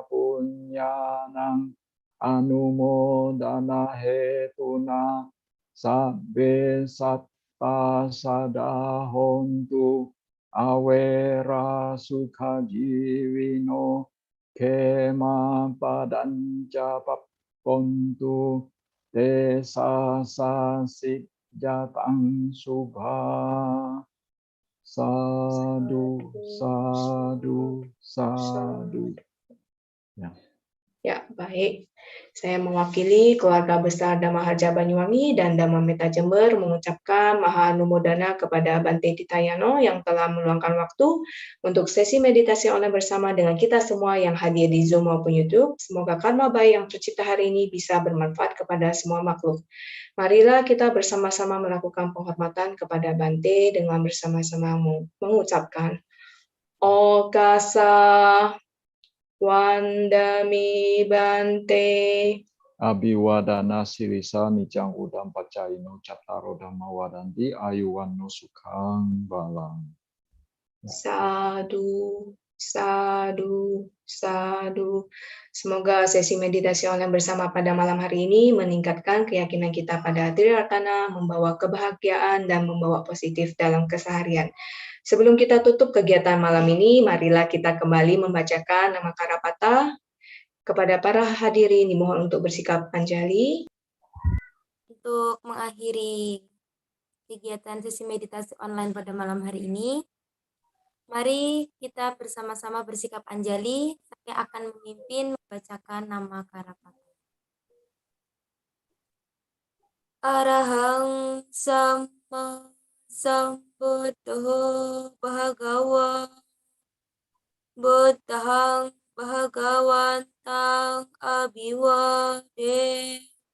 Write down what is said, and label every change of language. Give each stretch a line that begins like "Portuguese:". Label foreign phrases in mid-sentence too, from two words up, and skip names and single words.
Pali: punyanang anumodana hetuna sabbe satta sadahontu awera sukha jiwino kema padanca papontu te sasit jatang subha. Sadu, sadu, sadu.
Indonesian: Ya. Ya, baik. Saya mewakili keluarga besar Dhamma Harja Banyuwangi dan Dhamma Meta Jember mengucapkan
Pali: Maha Anumodana
Indonesian: kepada Bante Titayano yang telah meluangkan waktu untuk sesi meditasi online bersama dengan kita semua yang hadir di Zoom maupun YouTube. Semoga karma baik yang tercipta hari ini bisa bermanfaat kepada semua makhluk. Marilah kita bersama-sama melakukan penghormatan kepada Bante dengan bersama-sama mengucapkan
Pali: Okasa Wandami Bante. Abiwadana sirisa nicang udam pacaino cattaro dhamma wadanti ayuwanno sukhang balang. Sadu, sadu, sadu.
Indonesian: Semoga sesi meditasi online bersama pada malam hari ini meningkatkan keyakinan kita pada Triratana, membawa kebahagiaan dan membawa positif dalam keseharian. Sebelum kita tutup kegiatan malam ini, marilah kita kembali membacakan nama Karapata. Kepada para hadirin dimohon untuk bersikap anjali. Untuk mengakhiri kegiatan sesi meditasi online pada malam hari ini, mari kita bersama-sama bersikap anjali. Saya akan memimpin membacakan nama Karapata.
Pali: Arahang Sama Sambuddho Bhagawa Buddhang Bhagawantang Abhiwade